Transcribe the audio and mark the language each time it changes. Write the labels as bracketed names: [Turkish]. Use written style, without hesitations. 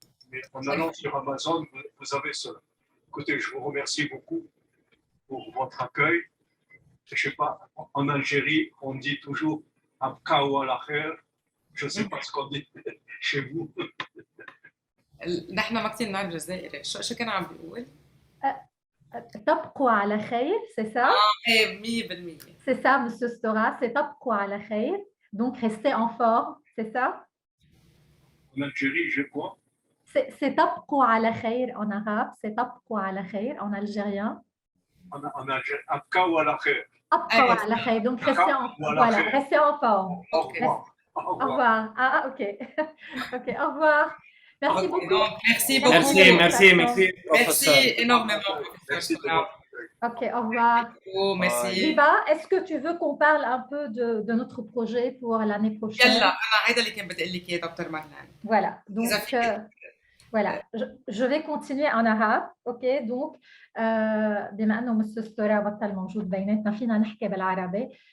[French] Mais en allant sur Amazon, vous avez cela. Écoutez, je vous remercie beaucoup pour votre accueil. Je ne sais pas, en Algérie, on dit toujours [Arabic] Abka ou al-Akher. [French] Je ne sais pas ce qu'on dit chez vous. [Arabic] نحن ما كثير نعرف جزائري، شو كان عم بيقول؟ تبقوا على خير, [French] c'est ça? [Arabic] ايه 100%. [French] C'est ça, Monsieur Stora, c'est [Arabic] تبقوا على خير. [French] Donc, restez en forme, c'est ça? En Algérie, je crois. C'est [Arabic] تبقوا على خير [French] en arabe, c'est تبقوا على خير en algérien. En Algérie, [Arabic] Abka ou al-Akher. تبقوا على خير, [French] donc restez en forme. Au revoir. Au revoir. Ah, ok. Ok, au revoir. Merci beaucoup. Merci beaucoup. Merci énormément. Merci de votre accueil. Ok, au revoir. Merci. Riba, est-ce que tu veux qu'on parle un peu de notre projet pour l'année prochaine? [Arabic] يلا أنا هيدا اللي كان بدي أقول لك إياه دكتور مرلان. [French] Voilà, donc voilà, je vais continuer en arabe, ok, donc [Arabic] بما أنه مستر ستورا بطل موجود بيناتنا فينا نحكي بالعربي.